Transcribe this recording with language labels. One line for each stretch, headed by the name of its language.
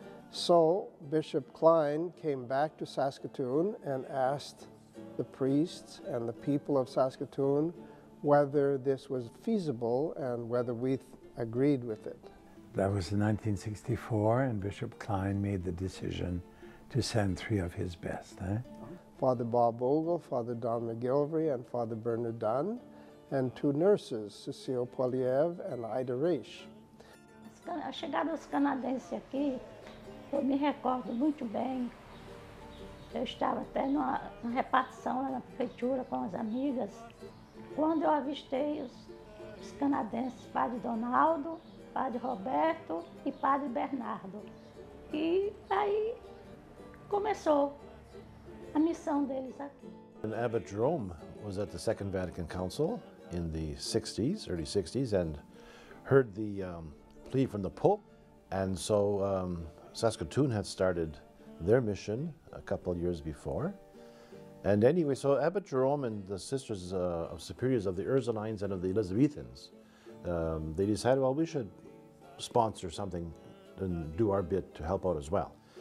English: So Bishop Klein came back to Saskatoon and asked the priests and the people of Saskatoon whether this was feasible and whether we agreed with it. That was in 1964, and Bishop Klein made the decision to send 3 of his best. Father Bob Ogle, Father Don McGilvery, and Father Bernard Dunn, and 2 nurses, Cecile Poliev and Ida Reish.
Portuguese: A chegada dos canadenses aqui, eu me recordo muito bem. Eu estava até numa repartição lá na prefeitura com as amigas, quando eu avistei os canadenses, Padre Donaldo, Padre Roberto e Padre Bernardo. E aí começou a missão deles aqui.
English: And Abbot Jerome was at the Second Vatican Council in the 60s, early 60s, and heard the plea from the Pope. And so Saskatoon had started their mission a couple of years before. And anyway, so Abbot Jerome and the Sisters of Superiors of the Ursulines and of the Elizabethans, they decided, well, we should sponsor something and do our bit to help out as well.